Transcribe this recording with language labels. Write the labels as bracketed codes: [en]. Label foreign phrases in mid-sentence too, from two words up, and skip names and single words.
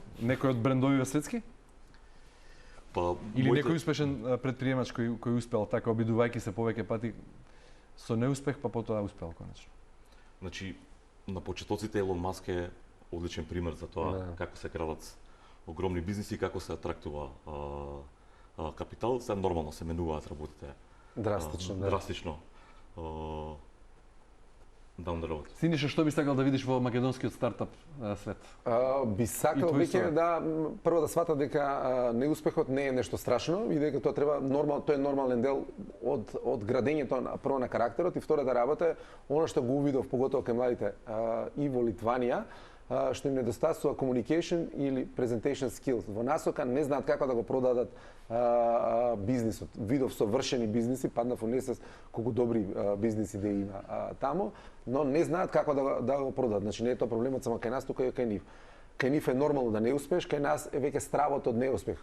[mk] Некој од брендовиве светски? Или некој успешен предприемач кој успел така, обидувајќи се повеќе пати со неуспех, па потоа успел конечно? Значи, на почетоците Елон Маск е одличен пример за тоа како се крадат огромни бизниси и како се атрактува капитал. Се нормално се менуваат работите. Драстично. [en] Down the road. [mk] Синиша, што би сакал да видиш во македонскиот стартап свет? Би сакал веќе прво да сватат дека неуспехот не е нешто страшно и дека тоа треба тоа е нормален дел од градењето прво на карактерот и втората работа е она што го увидов поготово кај младите и во Литванија, што им недостасува communication или [en] presentation skills. [mk] Во насока не знаат како да го продадат бизнисот. Видов совршени бизниси, паднав во несвест колку добри бизниси да има таму, но не знаат како да го продадат. Значи не е тоа проблемот само кај нас, тука и кај нив. Кај нив е нормално да не успееш, кај нас е веќе стравот од неуспех.